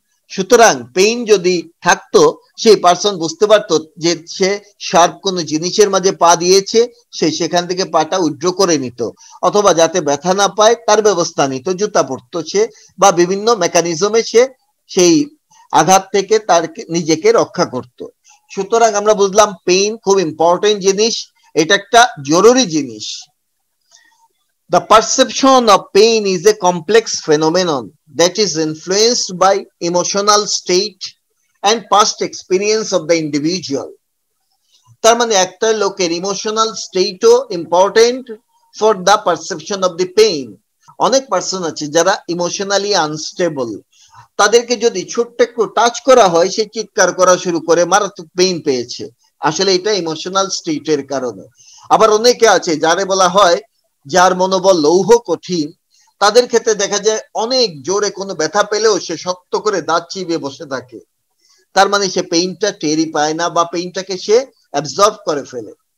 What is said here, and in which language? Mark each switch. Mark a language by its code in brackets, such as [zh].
[bn] সুতরাং পেইন যদি থাকতো, সেই পার্সন বুঝতে পারতো যে সে শার্প কোনো জিনিসের মাঝে পা দিয়েছে, সে সেখান থেকে পাটা উইথড্র করে নিত, অথবা যাতে ব্যথা না পায় তার ব্যবস্থা নিত, জুতা পরতো সে, বা বিভিন্ন মেকানিজমে সে সেই আঘাত থেকে তার নিজেকে রক্ষা করত। সুতরাং আমরা বুঝলাম পেইন খুব ইম্পর্টেন্ট জিনিস, এটা একটা জরুরি জিনিস। [en] The perception of pain is a complex phenomenon that is influenced by emotional state and past experience of the individual. [bn] তার মানে একটা লোকের emotional স্টেটও [en] Important for the perception of the pain. [bn] অনেক পার্সন আছে যারা ইমোশনালি আনস্টেবল, তাদেরকে যদি ছোট্ট একটু টাচ করা হয় সে চিৎকার করা শুরু করে, মারাত্মক পেইন পেয়েছে। আসলে এটা ইমোশনাল স্টেটের কারণে। আবার অনেকে আছে যারে বলা হয় যার মনোবল লৌহ কঠিন, তাদের ক্ষেত্রে দেখা যায় অনেক জোরে কোনো ব্যথা পেলেও সে শক্ত করে দাঁত চিবিয়ে বসে থাকে, তার মানে সে পেইনটা টেরই পায় না বা পেইনটাকে সে অ্যাবজর্ব করে ফেলে।